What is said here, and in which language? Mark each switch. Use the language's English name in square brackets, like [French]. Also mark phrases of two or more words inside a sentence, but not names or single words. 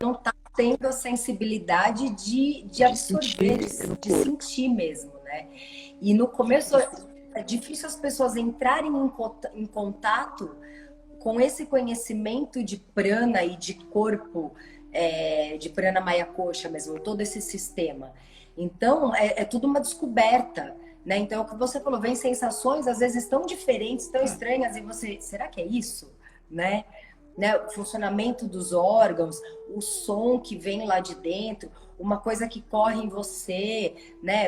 [Portuguese] Não está tendo a sensibilidade de absorver, de sentir mesmo, né? E no começo é difícil as pessoas entrarem em contato com esse conhecimento de prana e de corpo, de [Sanskrit] प्राण मय कोश [Portuguese] mesmo, todo esse sistema. Então, é tudo uma descoberta, né? Então, o que você falou, vem sensações às vezes tão diferentes, tão estranhas, e você, será que é isso? Né? O funcionamento dos órgãos, o som que vem lá de dentro, uma coisa que corre em você, né?